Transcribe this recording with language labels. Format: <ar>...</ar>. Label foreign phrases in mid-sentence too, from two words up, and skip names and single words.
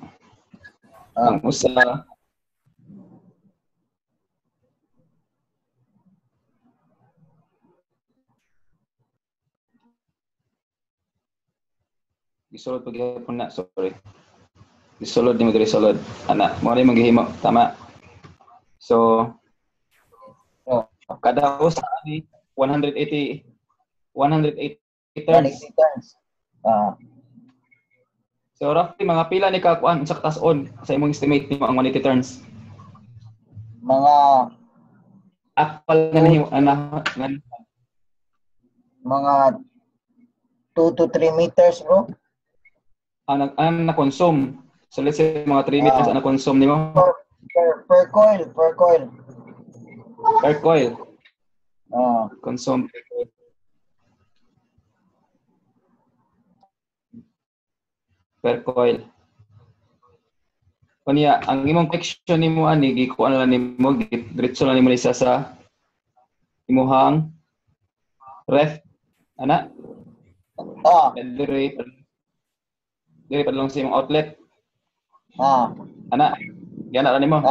<ceb>Ang usa Gisulod pagyapon na, sorry. Gisulod nimo diri sulod. Ana, mo ni maghimo, tama. So kada usa ni 180 turns. 180 turns. So roughly mga pila ni ka kuan sa taas-on sa imong estimate nimo ang 180 turns? Mga Akpal nga nahimo</ceb> <en>mga 2 to 3 meters bro.</en> <ceb>ang na-consume. So</ceb> <en>let's say</en> <ceb>mga 3 meters ang na-consume nimo</ceb> <en>Per coil. per coil. Consume per coil. Per coil.</en> <ceb>Kunya ang imong connection nimo ani gikuan lang nimo diretso lang nimo isa sa imuhang ref ana diri padlong sa imong outlet ana yana ra nimo</ceb>